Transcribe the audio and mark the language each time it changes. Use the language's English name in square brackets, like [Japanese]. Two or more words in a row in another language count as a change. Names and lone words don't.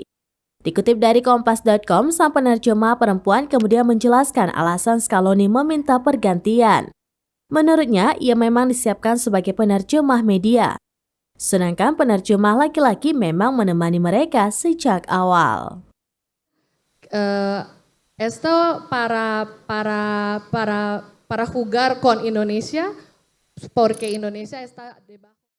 [Indonesian] Dikutip dari Kompas.com, sang penerjemah perempuan kemudian menjelaskan alasan Scaloni meminta pergantian. Menurutnya, ia memang disiapkan sebagai penerjemah media. Sedangkan penerjemah laki-laki memang menemani mereka sejak awal. [Spanish] Esto para jugar con Indonesia porque Indonesia está debajo